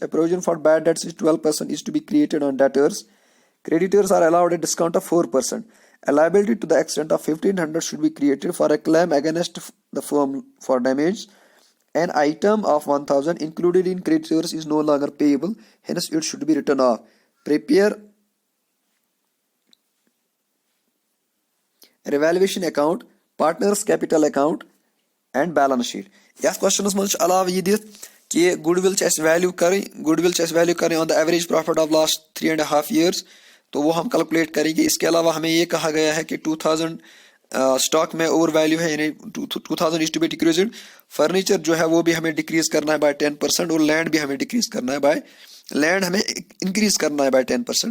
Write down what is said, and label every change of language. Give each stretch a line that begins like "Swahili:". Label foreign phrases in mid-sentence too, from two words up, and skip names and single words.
English: A provision for bad debts is 12% is to be created on debtors. Creditors are allowed a discount of 4%. A liability to the extent of 1,500 should be created for a claim against the firm for damage. An item of 1,000 included in creditors is no longer payable, hence it should be written off. Prepare revaluation account, partners capital account and balance sheet.
Hindi: यह क्वेश्चन
Kashmiri: मज अलाव यह दित
Hindi: कि
English: goodwill value
Hindi: करें
English: on the average profit of last 3.5 years,
Hindi: तो वो हम कैलकुलेट करेंगे। इसके अलावा हमें ये कहा गया है कि 2000 स्टॉक में
English: over value
Hindi: है, यानी 2000
English: is to be decreased.
Hindi: फर्नीचर जो है वो भी हमें डिक्रीज करना है बाय 10%, और लैंड भी हमें डिक्रीज करना है बाय लैंड हमें इंक्रीज करना है बाय 10%।